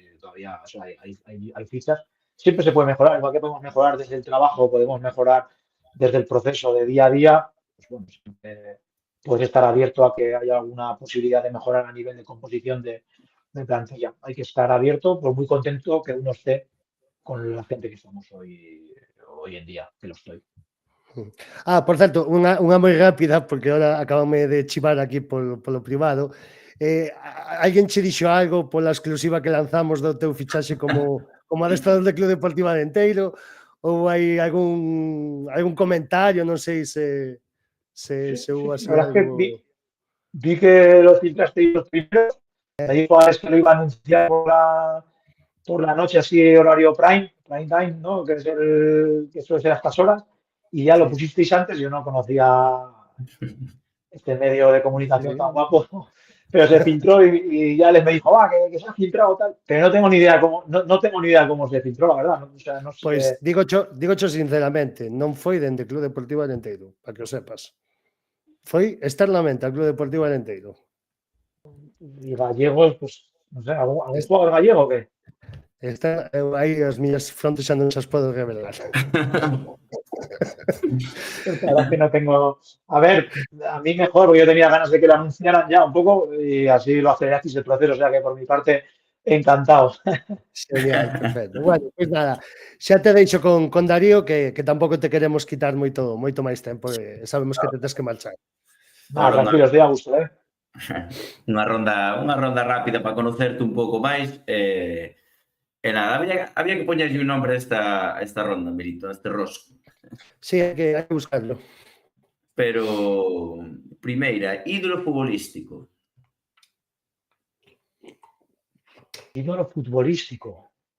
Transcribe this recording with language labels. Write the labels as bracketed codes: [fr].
[es] Todavía, o sea, hay fichas. Siempre se puede mejorar, igual que podemos mejorar desde el trabajo, podemos mejorar desde el proceso de día a día, pues bueno, siempre puedes estar abierto a que haya alguna posibilidad de mejorar a nivel de composición de plantilla. Hay que estar abierto, pues muy contento que uno esté con la gente que somos hoy en día, que lo estoy. [gl] Por certo, unha moi rápida, porque ahora acabame de chivar aquí polo privado. Alguén che dixo algo pola exclusiva que lanzamos do teu fichaxe como adestrador do Club Deportivo Arenteiro? Ou hai algún comentario, non sei se hubo así [es] La verdad es que algo. vi que lo filtrasteis los primeros. Me dijo Alex que lo iba a anunciar por la noche, así horario prime time, ¿no? Que suele ser a estas horas. Y ya lo pusisteis antes, yo no conocía este medio de comunicación Sí. tan guapo, pero se filtró y ya les me dijo, que se ha filtrado tal. Pero no tengo ni idea no tengo ni idea cómo se filtró, la verdad. O sea, no sé. [gl] Pois dígocho sinceramente, non foi dende Club Deportivo Arenteiro, para que o sepas. Foi externamente ao Club Deportivo Arenteiro. [es] Y gallegos, pues, no sé, ¿algún jugador gallego o qué? [gl] Aí as miñas frontes xa non xas podo revelar. [es] La verdad es que no tengo. A ver, a mí mejor, porque yo tenía ganas de que lo anunciaran ya un poco y así lo acelerasteis el proceso, o sea que por mi parte, encantado. Genial, perfecto. [gl] Bueno, pois nada, xa te deixo con Darío que tampouco te queremos quitar moito máis tempo, sabemos que te tes que marchar. [es] Nada, tranquilo, estoy a gusto, ¿eh? [gl] Unha ronda rápida para conocerte un pouco máis. E nada, había que poñerlle un nombre a esta ronda, Milito, a este rosco. Sí, hai que buscarlo. Pero, primeira, ídolo futbolístico. Ídolo futbolístico.